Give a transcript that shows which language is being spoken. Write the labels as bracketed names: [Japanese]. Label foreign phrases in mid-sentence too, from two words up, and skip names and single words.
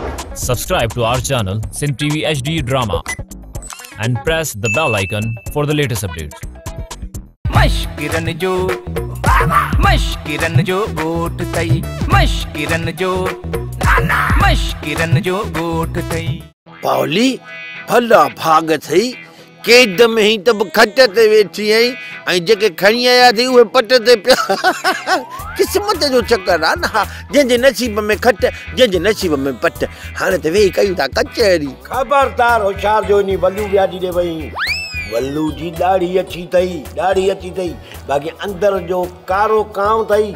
[English] Subscribe to our channel SindhTVHD Drama and press the bell icon for the latest updates. [Sindhi] مشڪرن جو ڳوٺ ٿئي، مشڪرن جو ڳوٺ ٿئي. Pauli, भला भाग थई केद में ही तब खट ते वेठी आई ऐं जेके खणी आया थी उहे पट ते पिया किस्मत जो चक्कर आ ना जंहिंजे नसीब में खट जंहिंजे नसीब में पट हाणे त वेही कयूं था कचहरी खबरदार होशियार जो नी वल्लू व्याजी ॾे वई वल्लू जी ॾाढ़ी अची अथई बाक़ी अंदर जो कारो कांव अथई